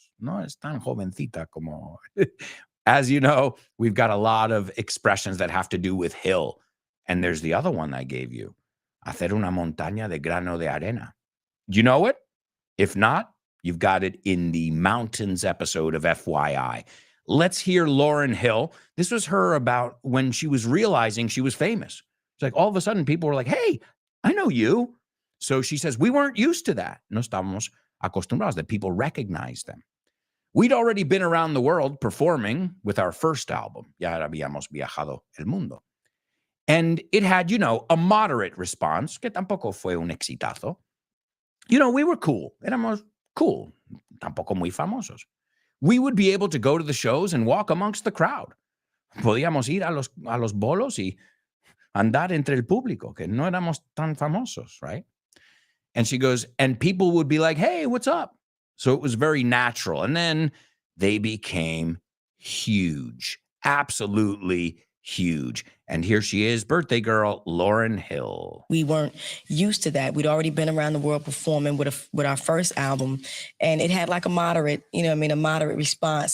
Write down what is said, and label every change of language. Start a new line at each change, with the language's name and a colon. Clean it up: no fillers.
Spanish: No es tan jovencita como.
English: As you know, we've got a lot of expressions that have to do with hill. And there's the other one I gave you.
Spanish: Hacer una montaña de grano de arena.
English: Do you know it? If not, you've got it in the mountains episode of FYI. Let's hear Lauryn Hill. This was her about when she was realizing she was famous. It's like all of a sudden people were like, hey, I know you. So she says, we weren't used to that.
Spanish: No estábamos acostumbrados,
English: that people recognize them. We'd already been around the world performing with our first album.
Spanish: Ya habíamos viajado el mundo.
English: And it had, a moderate response,
Spanish: que tampoco fue un exitazo.
English: We were cool.
Spanish: Éramos cool. Tampoco muy famosos.
English: We would be able to go to the shows and walk amongst the crowd.
Spanish: Podíamos ir a los bolos y andar entre el público, que no éramos tan famosos, right?
English: And she goes, and people would be like, hey, what's up? So it was very natural. And then they became huge, absolutely huge. And here she is, birthday girl, Lauryn Hill. We weren't used to that. We'd already been around the world performing with our first album, and it had like a moderate, a moderate response.